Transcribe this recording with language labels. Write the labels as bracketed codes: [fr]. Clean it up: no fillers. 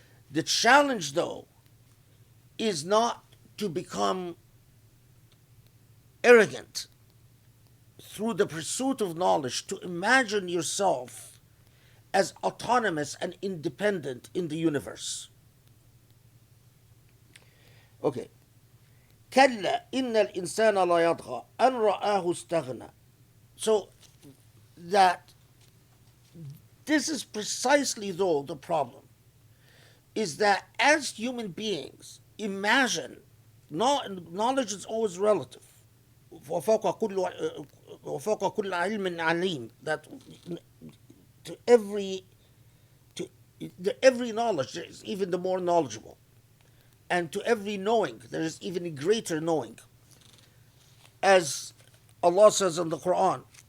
[en] The challenge, though, is not to become arrogant through the pursuit of knowledge, to imagine yourself as autonomous and independent in the universe. Okay. [ar] كلا إن الإنسان لا يطغى أن رآه استغنى. [en] So that this is precisely, though, the problem, is that as human beings imagine, knowledge is always relative. [ar] وفوق كل علم عليم, [en] that to every knowledge there is even the more knowledgeable, and to every knowing there is even a greater knowing, as Allah says in the Quran.